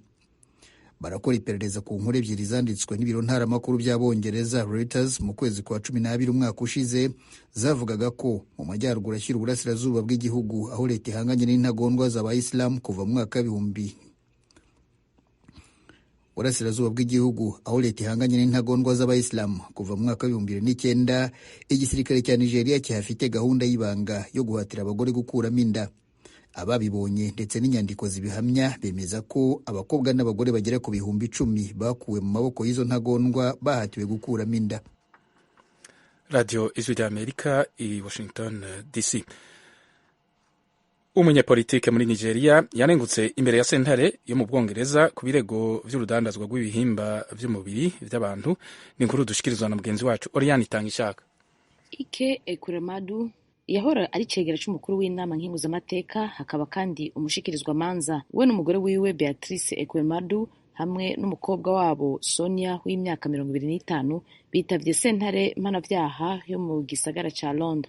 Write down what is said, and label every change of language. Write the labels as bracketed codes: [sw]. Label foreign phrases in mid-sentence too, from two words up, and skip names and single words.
[rw] Barakora iperereza ku nkuru ebyiri zanditswe n'ibiro ntaramakuru by'Abongereza Reuters mu kwezi kwa 12 umwaka ushize, zavugaga ko mu majyaruguru ashyira uburasirazuba bw'igihugu aho leta ihanganye n'intagondwa z'abayisilamu kuva mu mwaka w'ibihumbi burasirazuba bw'igihugu aho leta ihanganye n'intagondwa z'abayisilamu kuva mu mwaka w'ibihumbi 2009, igisirikare cya Nigeria cyafite gahunda y'ibanga yo guhatira abagore gukuramo inda. Ababibonye ndetse n'inyandiko zibihamya bemeza ko abakobwa n'abagore bagera ku bihumbi 10 bakuwe mu maboko y'izo ntagondwa bahatiwe gukuramo inda. Radio Ijwi ry'Amerika i Washington DC. [rn] Umunyapolitike muri Nigeria yanengutse imbere ya sentare yo mu Bwongereza ku birego vy'urudandazwa rw'ibihimba vy'umubiri vy'abantu. Ni inkuru dushikirizwa na mugenzi wacu Oriane Itangishaka. Ike Ekweremadu yahora ari cegera c'umukuru w'inama nkenguzamateka, hakaba kandi umushikirizwa manza we n'umugore wiwe Beatrice Ekweremadu hamwe n'umukobwa wabo Sonia w'imyaka 25 bitavye sentare mpanavyaha yo mu gisagara ca Londres.